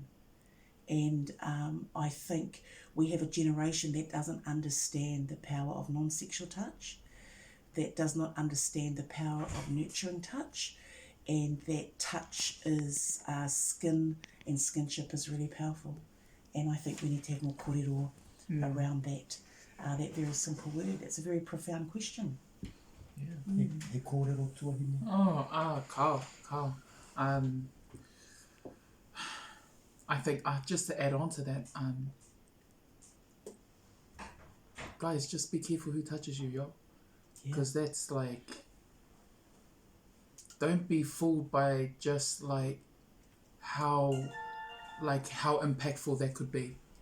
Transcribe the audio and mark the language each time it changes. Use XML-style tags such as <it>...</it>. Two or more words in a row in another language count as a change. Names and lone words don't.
<en>And I think we have a generation that doesn't understand the power of non-sexual touch, that does not understand the power of nurturing touch, and that touch is skin, and skinship is really powerful. And I think we need to have more kōrero around that very simple word. It's a very profound question. Yeah.</en> <mi>He kōrero tuahine. Kao.</mi> <en>I think just to add on to that, guys, just be careful who touches you, yo. Because that's like, don't be fooled by just like how impactful that could be.</en>